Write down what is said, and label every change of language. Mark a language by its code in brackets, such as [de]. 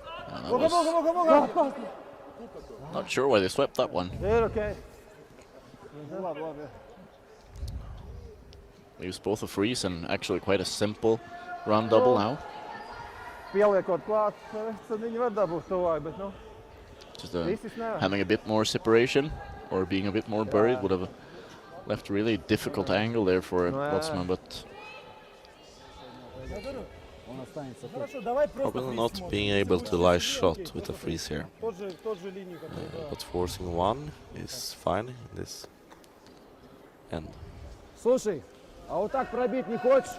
[en] That was not sure why they swept that one. Okay. Leaves both a freeze and actually quite a simple run double now. [lv] Pieliekot klāt, tad viņi var dabūt tuvāk, bet nu. [en] Just having a bit more separation or being a bit more buried would have left a really difficult angle there for Weltzman, but Probably not being able to lie shot with a freeze here. But forcing one is fine in this end. [ru] Слушай, а вот так пробить не хочешь?